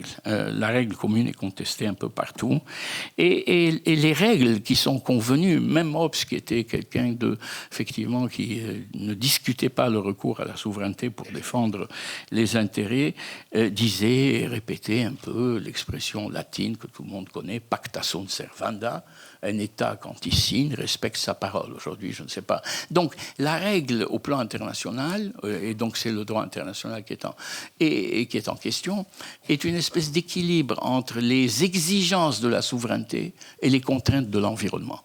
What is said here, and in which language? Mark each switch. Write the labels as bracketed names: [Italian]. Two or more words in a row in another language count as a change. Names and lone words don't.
[French] La règle commune est contestée un peu partout. Et les règles qui sont convenues, même Hobbes, qui était quelqu'un effectivement, qui ne discutait pas le recours à la souveraineté pour défendre les intérêts, disait et répétait un peu l'expression latine que tout le monde connaît, [Latin] pacta sunt servanda. [French] Un État, quand il signe, respecte sa parole. Aujourd'hui, je ne sais pas. Donc, la règle au plan international, et donc c'est le droit international qui est en question, est une espèce d'équilibre entre les exigences de la souveraineté et les contraintes de l'environnement.